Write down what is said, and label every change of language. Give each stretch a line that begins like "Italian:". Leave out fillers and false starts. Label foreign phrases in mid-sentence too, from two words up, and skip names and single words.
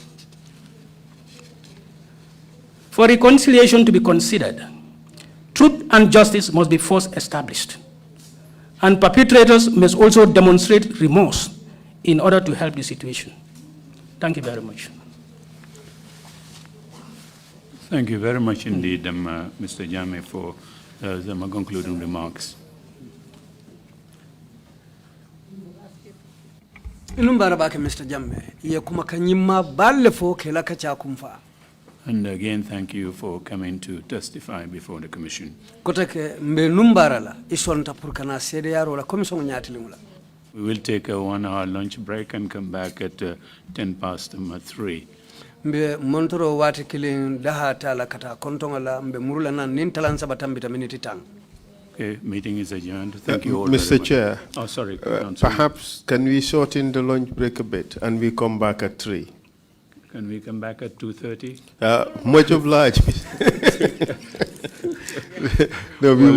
English: For reconciliation to be considered, truth and justice must be first established, and perpetrators must also demonstrate remorse in order to help the situation. Thank you very much. Thank you very much indeed, Mr. Jame, for the concluding remarks.
Mandingo: Inumbara bake Mr. Jamme, ye kuma kanyima balle fo kela kacha kumfa.
English: And again, thank you for coming to testify before the commission.
Mandingo: Kotake mbe numbara la isonta purkana sede yaro la komisyon nyati limula.
English: We will take a 1-hour lunch break and come back at 3:10.
Mandingo: Mbe montoro wati kilin daha tala kata kontonga la mbe murula na nintalan sabatambita miniti tang.
English: Okay, meeting is adjourned. Thank you all Mr. very much. Chair, Oh, sorry. perhaps can we shorten the lunch break a bit and we come back at 3? Can we come back at 2:30? Much obliged. No, we